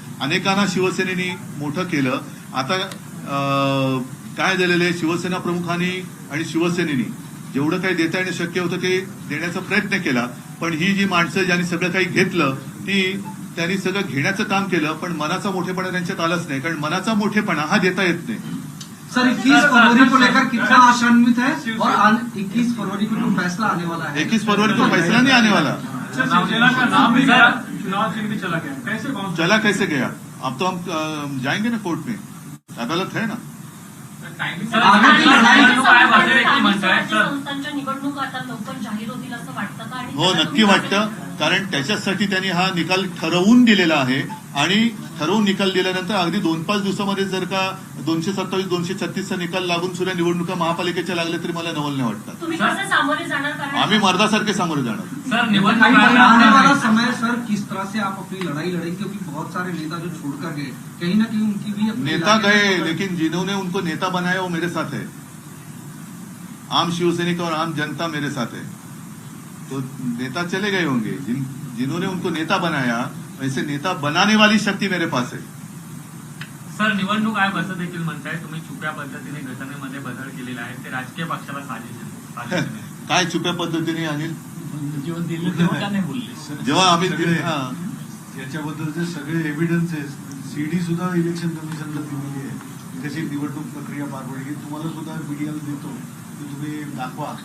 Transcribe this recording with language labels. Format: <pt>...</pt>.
<mr>अनेकांना शिवसेनेने मोठं केलं. आता काय झालेलं आहे, शिवसेना प्रमुखांनी आणि शिवसेनेने जेवढं काही देता येणं शक्य होतं ते देण्याचा प्रयत्न केला, पण ही जी माणसं ज्यांनी सगळं काही घेतलं त्यांनी सगळं घेण्याचं काम केलं, पण मनाचा मोठेपणा त्यांच्यात आलाच नाही, कारण मनाचा मोठेपणा हा देता येत नाही.</mr> <hi>सर 21 फरवरी को लेकर कितना आशान्वित है और 21 फरवरी को जो फैसला आने वाला है, 21 फरवरी को फैसला नहीं आने वाला. शिवसेना का नाम भी गया, चुनाव चिन्ह भी चला गया, कैसे बाउंस? चला कैसे गया, अब तो हम जाएंगे ना कोर्ट में, अदालत है ना.</hi> <mr>संस्थांच्या निवडणूक आता लवकर जाहीर होतील असं वाटतं का? आणि हो, नक्की वाटतं, कारण त्याच्यासाठी त्यांनी हा निकाल ठरवून दिलेला आहे आणि ठरवून निकाल दिल्यानंतर अगदी 2-5 दिवसामध्ये जर का 227-236चा निकाल लागून सुद्धा निवडणुका महापालिकेच्या लागल्या तरी मला नवल नाही वाटतं. तुम्ही कसं सामोरे जाणार? कारण आम्ही मर्दासारखे सामोरे जाणार. सर</mr> <hi>आने वाला समय सर किस तरह से आप अपनी लड़ाई लड़ेंगे, क्योंकि बहुत सारे नेता जो छोड़कर गए, कहीं ना कहीं उनकी भी अपनी नेता गए, लेकिन जिन्होंने उनको नेता बनाया वो मेरे साथ है. आम शिवसैनिक और आम जनता मेरे साथ है. तो नेता चले गए होंगे, जिन्होंने उनको नेता बनाया, वैसे नेता बनाने वाली शक्ती मेरे पास है.</hi> <mr>सर निवडणूक आयोग असं देखील म्हणताय तुम्ही छुप्या पद्धतीने घटनेमध्ये बदल केलेला आहे, ते राजकीय पक्षाला साजिश आहे. काय छुप्या पद्धतीने अनिल, जीवन दिलं तेव्हा का नाही बोलले? जेव्हा आम्ही याच्याबद्दलचे सगळे एव्हिडन्सेस सीडी सुद्धा इलेक्शन कमिशनला दिलेली आहे, कशी निवडणूक प्रक्रिया पार पडली तुम्हाला सुद्धा मीडियाला देतो, तुम्ही दाखवा.</mr>